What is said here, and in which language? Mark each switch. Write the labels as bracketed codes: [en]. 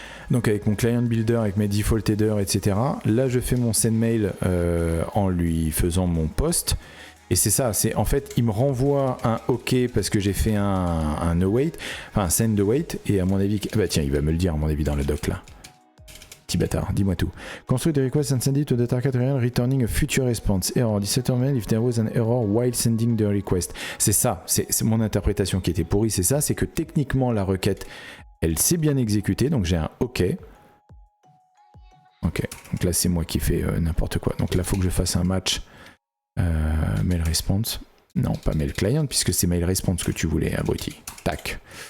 [fr] Donc avec mon client builder, avec mes default headers, etc. Là, je fais mon send mail en lui faisant mon post. Et c'est ça, c'est en fait, il me renvoie un OK parce que j'ai fait un await, enfin un send await, et à mon avis, bah tiens, il va me le dire à mon avis dans le doc là. petit bâtard, dis-moi tout. [en] Construct the request and send it to the target area returning a future response. Error determined if there was an error while sending the request. [fr] C'est ça, c'est mon interprétation qui était pourrie, c'est ça, c'est que techniquement la requête, elle s'est bien exécutée, donc j'ai un OK. Ok, donc là c'est moi qui fais n'importe quoi. Donc là il faut que je fasse un match mail response. Non, pas mail client, puisque c'est mail response que tu voulais, abruti. Tac.